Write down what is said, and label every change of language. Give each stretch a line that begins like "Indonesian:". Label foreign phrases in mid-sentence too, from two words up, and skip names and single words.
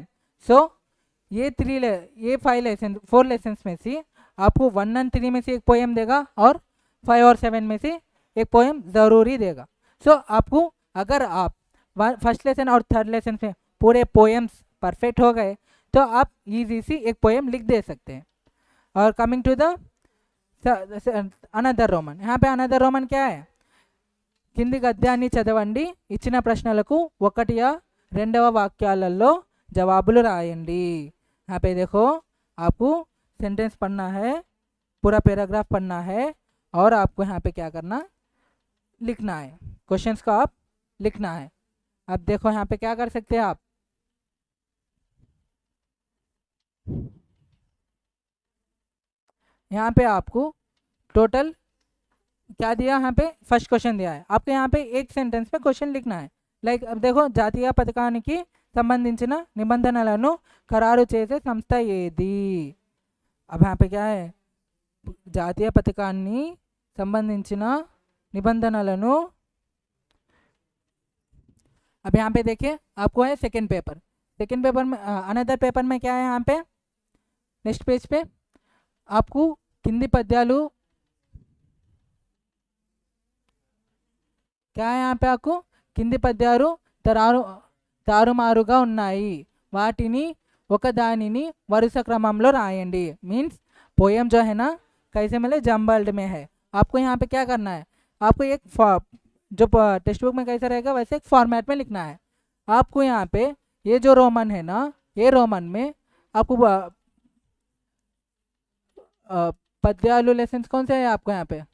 Hindi: सो ये 4 लेसन्स में से आपको 1 और 3 में से एक पोएम देगा और 5 और 7 में से एक पोएम ज़रूरी देगा। सो आपको अगर आप
English: first lesson
Hindi: और
English: third lesson
Hindi: में पूरे पोएम्स परफेक्ट हो गए तो आप इजी सी एक पोएम लिख दे सकते हैं। और
English: coming to the another roman,
Hindi: यहाँ पे अनदर रोमन क्या है,
Telugu: కింది గద్యాన్ని చదవండి, ఇచ్చిన ప్రశ్నలకు 1 या 2 వాక్యాలలో जवाबुలు రాయండి।
Hindi: यहाँ पे देखो आपको सेंटेंस पढ़ना है, पूरा पैराग्राफ पढ़ना है और आपको यहाँ पे क्या करना, लिखना है, क्वेश्चंस को आप लिखना है। अब देखो यहाँ पे क्या कर सकते हैं आप, यहाँ पे आपको टोटल क्या दिया, यहाँ पे
English: first question
Hindi: दिया है, आपको यहाँ पे एक सेंटेंस में क्वेश्चन लिखना है। लाइक अब देखो
Telugu: జాతీయ పథకానికి సంబంధించిన నిబంధనలను ఖరారు చేసే సంస్థ ఏది।
Hindi: अब यहाँ पे क्या है,
Telugu: జాతీయ పథకాన్ని సంబంధించిన నిబంధనలను।
Hindi: अब यहाँ पे देखिए आपको है
English: second paper
Hindi: में
English: another paper
Hindi: में क्या है, यहाँ पे
English: next page
Hindi: पे आपको
Telugu: కింది పద్యాలు
Hindi: क्या है, यहाँ पे आपको
Telugu: కింది పద్యాలు తారుమారుగా ఉన్నాయి, వాటిని ఒకదానిని వరుస క్రమంలో రాయండి।
Hindi: मीन्स पोएम जो है ना कैसे मिले, जम्बल्ड में है। आपको यहाँ पे क्या करना है, आपको एक जो
English: text book
Hindi: में कैसा रहेगा वैसे एक फॉर्मेट में लिखना है। आपको यहाँ पे ये जो रोमन है ना, ये रोमन में आपको पद्यालु लेसन्स कौन से हैं आपको यहाँ पे?